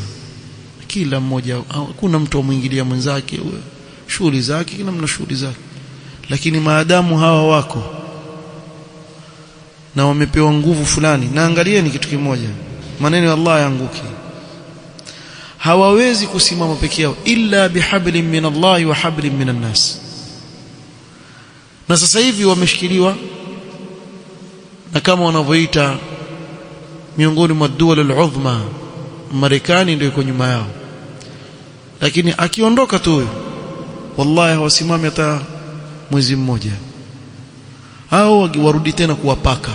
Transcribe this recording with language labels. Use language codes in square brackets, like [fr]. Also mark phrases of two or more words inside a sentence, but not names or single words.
[sw] Kila mmoja, hakuna mtu amwingilia mwenzake, shughuli zake, kila mna shughuli zake. Lakini maadamu hawa wako na wamepewa nguvu fulani, na angalieni kitu kimoja, maneno ya Allah yaanguki, hawawezi kusimama peke yao [ar] إلا بحبل من الله وحبل من الناس. [sw] Na sasa hivi wameshikiliwa na kama wanavyoita miongoni mwa dola al-udhma, Marekani ndio iko nyuma yao. Lakini akiondoka tu, wallahi hawasimami hata mwezi mmoja, hao warudi tena kuwapaka.